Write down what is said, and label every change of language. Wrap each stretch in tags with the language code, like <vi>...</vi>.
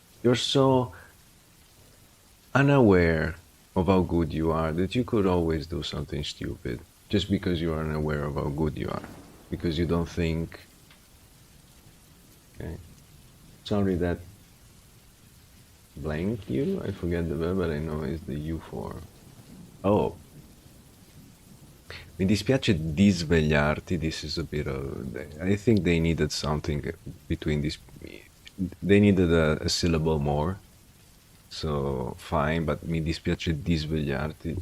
<en>You're so unaware of how good you are that you could always do something stupid just because you are unaware of how good you are, because you don't think. Okay, sorry that blank you, I forget the verb, but I know it's the U for.</en> <it>Oh, mi dispiace di svegliarti.</it> <en>This is a bit of, I think they needed something between these, they needed a syllable more. So fine, but</en> <it>mi dispiace di svegliarti.</it>